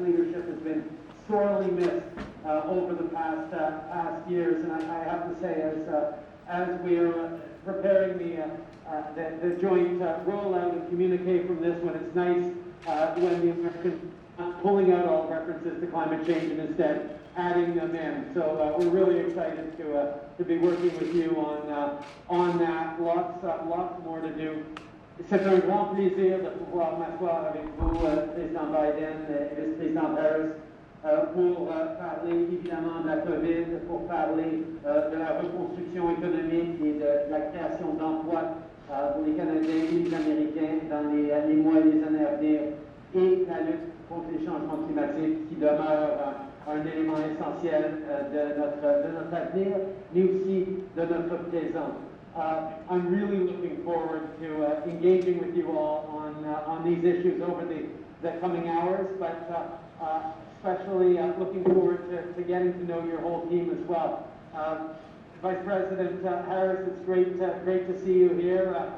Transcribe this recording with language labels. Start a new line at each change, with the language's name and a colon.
English: leadership has been sorely missed over the past years, and I have to say, as we're preparing the joint rollout and communique from this, when it's nice when the Americans pulling out all references to climate change and instead adding them in. So we're really excited to be working with you on that. Lots more to do.
French: C'est un grand plaisir de pouvoir m'asseoir avec vous, Président Biden et Vice-président Harris, pour parler évidemment de la COVID, pour parler de la reconstruction économique et de la création d'emplois pour les Canadiens et les Américains dans les mois et les années à venir, et la lutte contre les changements climatiques qui demeure un élément essentiel de notre avenir, mais aussi de notre présent.
English: I'm really looking forward to engaging with you all on these issues over the coming hours, but especially looking forward to getting to know your whole team as well. Vice President Harris, it's great to see you here.